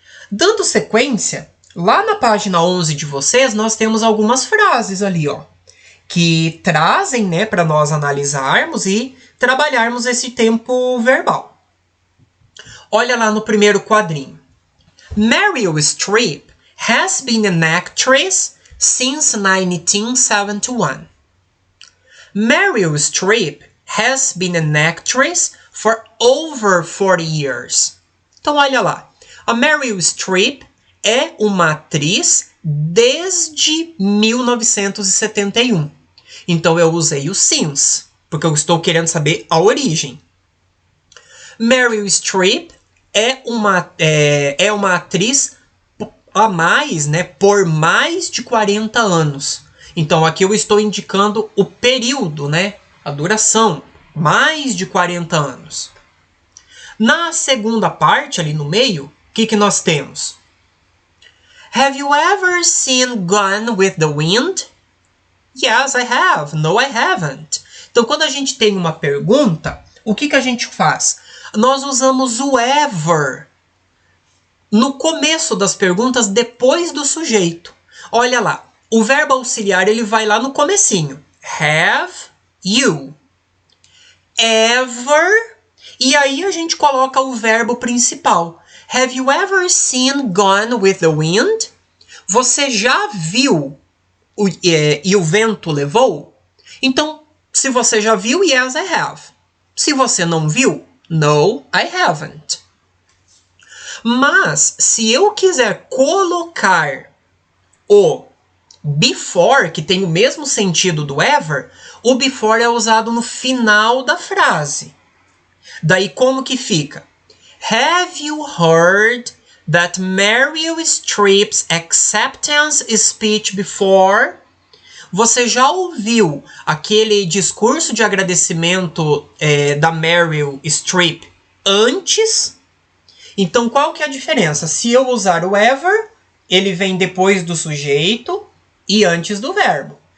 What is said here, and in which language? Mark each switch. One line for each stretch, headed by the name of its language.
Portuguese: Dando sequência, lá na página 11 de vocês, nós temos algumas frases ali, ó, que trazem, né, para nós analisarmos e trabalharmos esse tempo verbal. Olha lá no primeiro quadrinho.
English: Meryl Streep has been an actress since 1971. Meryl Streep has been an actress for over 40 years.
Portuguese: Então, olha lá. A Meryl Streep é uma atriz desde 1971. Então, eu usei o since, porque eu estou querendo saber a origem. Meryl Streep é uma atriz a mais, né, por mais de 40 anos. Então, aqui eu estou indicando o período, né, a duração, mais de 40 anos. Na segunda parte, ali no meio, o que nós temos?
English: Have you ever seen Gone with the Wind? Yes, I have. No, I haven't.
Portuguese: Então, quando a gente tem uma pergunta, o que a gente faz? Nós usamos o ever no começo das perguntas, depois do sujeito. Olha lá, o verbo auxiliar ele vai lá no comecinho.
English: Have you ever?
Portuguese: E aí a gente coloca o verbo principal.
English: Have you ever seen Gone with the Wind?
Portuguese: Você já viu e o vento levou? Então, se você já viu,
English: yes, I have.
Portuguese: Se você não viu,
English: no, I haven't.
Portuguese: Mas, se eu quiser colocar o before, que tem o mesmo sentido do ever, o before é usado no final da frase. Daí, como que fica?
English: Have you heard that Meryl Streep's acceptance speech before?
Portuguese: Você já ouviu aquele discurso de agradecimento da Meryl Streep antes? Então, qual que é a diferença? Se eu usar o ever, ele vem depois do sujeito e antes do verbo.